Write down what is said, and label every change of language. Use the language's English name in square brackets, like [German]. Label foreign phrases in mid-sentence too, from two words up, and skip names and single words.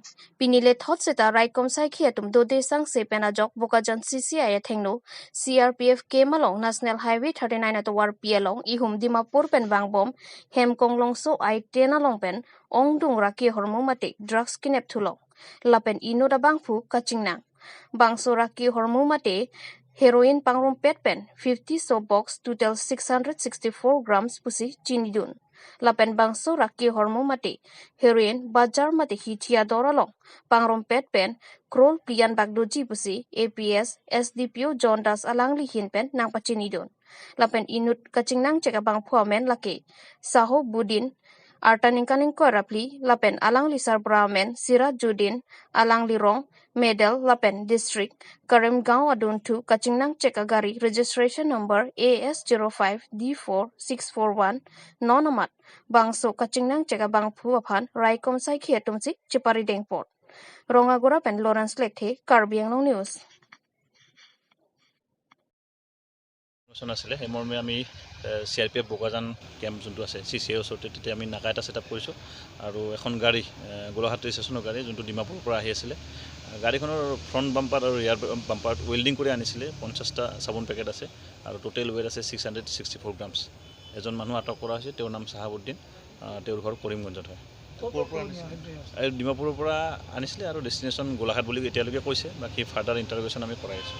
[Karbi] Pinile thot seta raikom sai khiatum do de sang se penajok Bokajan CCI Athengno CRPF ke malong National Highway 39 at war pialong ihum Dimapur pen bangbom hem konglong so ai tena long pen Ongdung raki ahormu mate drugs kenep thulong. Lapen ino da bangfu kachingnang. Bangso raki ahormu mate heroin pangrom pet pen 50 so box total 664 grams pusi chinidun. Lapen bangso raki ahormu mate heroin bajar mate hitia doralong pangrom pet pen krol plian bagdoji pusi APS SDPO John Das alangli hin pen nang pachinidun. Lapen inut kachingnang ceka bang puamen lake saho budin artaningkaning ko rapli lapen alangli sarbramen Sirajudin alangli rong medal lapen district Karimgaon aduntu kachingnang ceka gari [English] registration number [Karbi] AS05D4641 nonamat bangso kachingnang ceka bang puapan raikom sai khiatumsi chipari dengport rongagora pen Lawrence Lekhe Karbiang News [Assamese] আছিলে সেই মৰ্মে আমি CRPF বোকাজান কেম্প যোনটো আছে CCI ওচৰতে তেতিয়া আমি নাকা এটা ছেটআপ কৰিছোঁ আৰু এখন গাড়ী গোলাঘাট ষ্টেচনৰ গাড়ী যোনটো ডিমাপুৰৰ পৰা আহি আছিলে গাড়ীখনৰ [English] front bumper [Assamese] আৰু [English] rear bumper [Assamese] ৱেল্ডিং কৰি আনিছিলে 50টা চাবোন পেকেট আছে আৰু [English] total weight [Assamese] আছে 664 গ্ৰামছ এজন মানুহ আটক কৰা হৈছে তেওঁৰ নাম চাহাবুদ্দিন তেওঁৰ ঘৰ কৰিমগঞ্জত হয় ডিমাপুৰৰ পৰা আনিছিলে আৰু ডেষ্টিনেশ্যন গোলাঘাট বুলি এতিয়ালৈকে কৈছে বাকী [English] further interrogation [Assamese] আমি কৰাই আছোঁ